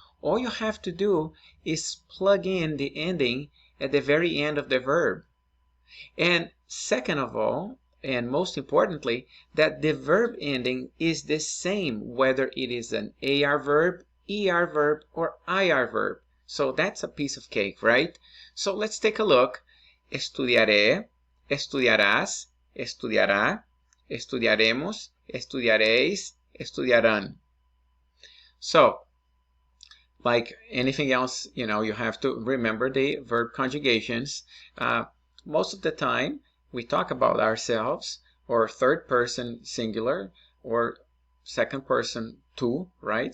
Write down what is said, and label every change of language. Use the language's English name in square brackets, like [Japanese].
[English] All you have to do is plug in the ending at the very end of the verb. And second of all, and most importantly, that the verb ending is the same whether it is an AR verb, ER verb, or IR verb. So that's a piece of cake, right? So let's take a look. [Spanish] Estudiaré, estudiarás, estudiará, estudiaremos, estudiaréis, estudiarán. [English] So, like anything else, you have to remember the verb conjugations. Most of the time, we talk about ourselves, or third person singular, or second person two, right?